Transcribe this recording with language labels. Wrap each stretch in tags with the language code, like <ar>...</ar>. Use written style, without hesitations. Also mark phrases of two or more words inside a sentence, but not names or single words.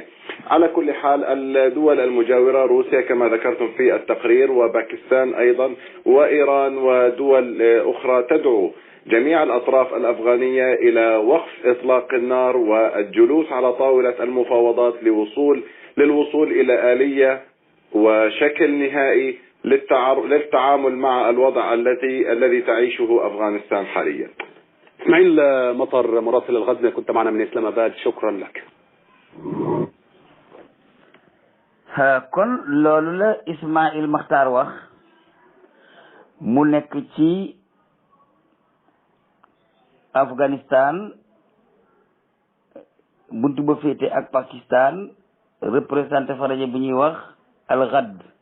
<ar>على كل حال الدول المجاورة روسيا كما ذكرتم في التقرير، وباكستان أيضا، وإيران ودول أخرى تدعو جميع الأطراف الأفغانية إلى وقف إطلاق النار والجلوس على طاولة المفاوضات للوصول إلى آلية وشكل نهائي للتعامل مع الوضع الذي تعيشه أفغانستان حاليا. اسماعيل مطر مراسل الغزة، كنت معنا من إسلام آباد، شكرا لك.</ar> <wo>kon loolu la Ismaïl Makhtar wax mu nekk ci Afghanistan buntu ba féete ak Pakistan, représenté fa rajo bu ñuy wax Al-Ghad.</wo>